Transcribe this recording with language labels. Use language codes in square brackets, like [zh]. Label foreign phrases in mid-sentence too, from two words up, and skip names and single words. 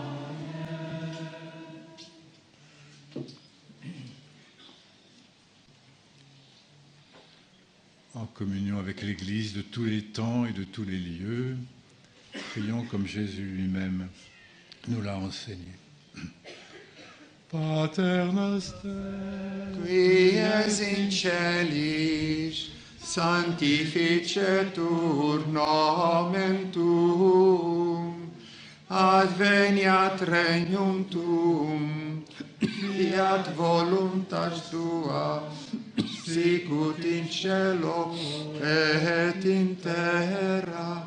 [fr] En communion avec l'Église de tous les temps et de tous les lieux, prions comme Jésus lui-même nous l'a enseigné. [la] Pater noster, qui es in celis, sanctificetur nomen tuum, adveniat regnum tuum, fiat voluntas tua, sicut in cielo et in terra.